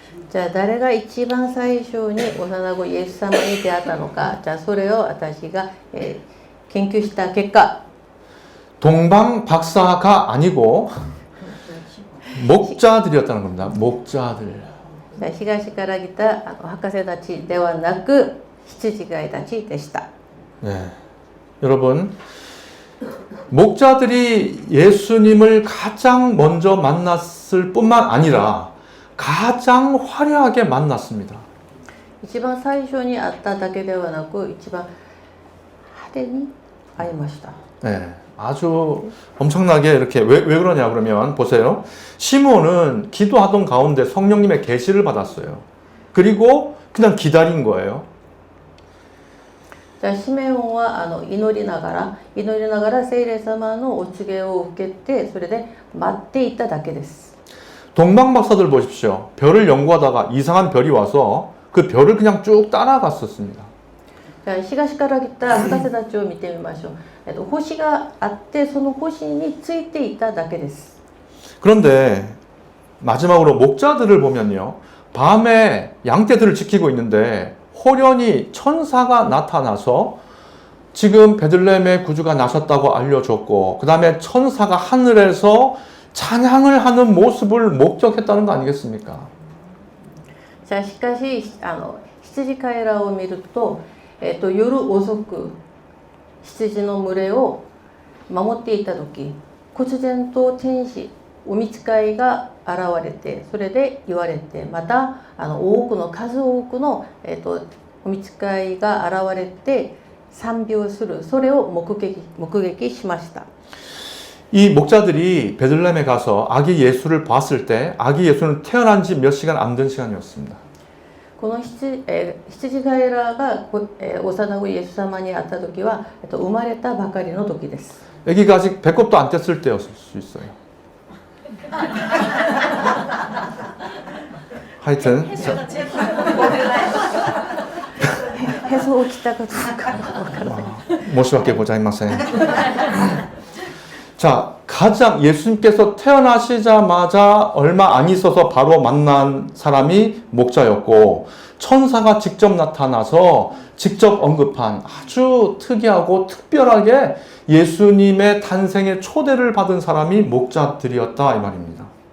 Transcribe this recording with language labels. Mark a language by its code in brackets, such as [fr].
[ja] じゃあ誰が一番最初に幼子イエス様に出会ったのか、じゃあそれを私が、研究した結果、 [ko] 동방 박사가 아니고 목자들이었다는 겁니다. 목자들. [ja] じゃあ東から来た博士たちではなく羊飼いたちでした。 [ko] 네. 여러분, 목자들이 예수님을 가장 먼저 만났을 뿐만 아니라 가장 화려하게 만났습니다. [ja] 一番最初に会っただけではなく、一番派手に会いました。 [ko] 네. 아주 엄청나게 이렇게 왜 그러냐 그러면 보세요. 시몬은 기도하던 가운데 성령님의 계시를 받았어요. 그리고 그냥 기다린 거예요. [ja] じゃあシメオンは祈りながら聖霊様のお告げを受けて、それで待っていただけです。 [ko] 동방 박사들 보십시오. 별을 연구하다가 이상한 별이 와서 그 별을 그냥 쭉 따라갔었습니다. [ja] じゃあ東から来た博士たちを見てみましょう。星があって、その星についていただけです。 [ko] 그런데 마지막으로 목자들을 보면요. 밤에 양떼들을 지키고 있는데 호련히 천사가 나타나서 지금 베들레헴의 구주가 나셨다고 알려줬고, 그 다음에 천사가 하늘에서 찬양을 하는 모습을 목격했다는 거 아니겠습니까? [ja] じゃあしかし羊飼いらを見ると、夜遅く羊の群れを守っていた時、忽然と天使お御使いが現れて、それで言われて、また数多くの、お御使いが現れて賛美をする、それを目撃しました。 [ko] 이 목자들이 베들레헴에 가서 아기 예수를 봤을 때 아기 예수는 태어난 지 몇 시간 안 된 시간이었습니다. [ja] この羊飼いらが幼子イエス様に会った時は、生まれたばかりの時です。 [ko] 아기가 아직 배꼽도 안 뗐을 때였을 수 있어요. 하여튼 [ja] へそを切ったかどうかわからない。 모시밖에 고자이마센. [ko] 자, 가장 예수님께서 태어나시자마자 얼마 안 있어서 바로 만난 사람이 목자였고, 천사가 직접 나타나서 직접 언급한 아주 특이하고 특별하게 예수님의 탄생의 초대를 받은 사람이 목자들이었다 이 말입니다.